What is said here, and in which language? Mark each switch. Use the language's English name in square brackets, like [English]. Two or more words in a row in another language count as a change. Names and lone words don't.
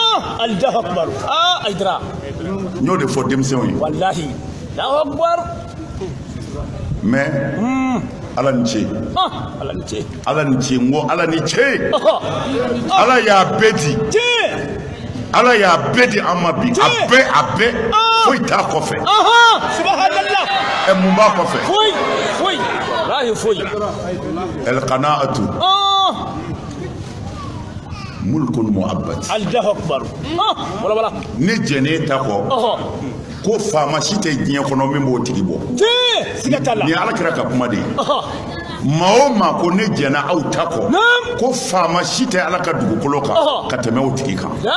[Bambara] n y'o de fɔ denmisɛnw ye mais ala ni ce ala ni ce n ko ala ni ce ala y'a bɛɛ di ala y'a bɛɛ di an ma bi a bɛɛ foyi t'a kɔfɛ mun b'a kɔfɛ [Arabic] القناعة ملك مؤبد [Bambara] ne jɛnen ta kɔ ko faama si tɛ diɲɛ kɔnɔ min b'o tigi bɔ ni ala kɛra ka kuma de ye maa o maa ko ne jɛna aw ta kɔ ko faama si tɛ ala ka dugukolo kan ka tɛmɛ o tigi kan